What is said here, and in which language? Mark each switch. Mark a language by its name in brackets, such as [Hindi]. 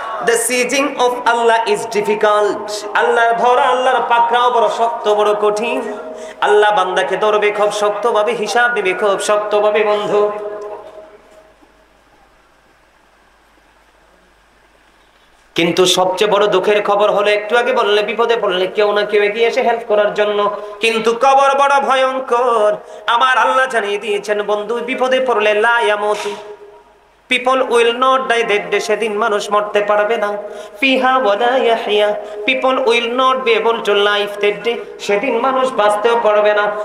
[English] The sieging of Allah is difficult. [Bangla] আল্লাহর ধরা, আল্লাহর পাকড়াও বড় শক্ত, বড় কঠিন। আল্লাহ বান্দাকে ধরবে খুব শক্তভাবে, হিসাব দিবে খুব শক্তভাবে বন্ধু। কিন্তু সবচেয়ে বড় দুঃখের খবর হলো, একটু আগে বললে বিপদে পড়লে কেউ না কেউ এগিয়ে এসে হেল্প করার জন্য, কিন্তু কবর বড় ভয়ঙ্কর। আমার আল্লাহ জানিয়ে দিয়েছেন বন্ধু, বিপদে পড়লে [Arabic] লা ইয়ামুতু, [English] people will not die that day, [Bangla] সেদিন মানুষ মরতে পারবে না। [Arabic] ফিহা ওয়ালা ইয়াহইয়া, [English] people will not be able to live that day, [Bangla] সেদিন মানুষ বাঁচতেও পারবে না।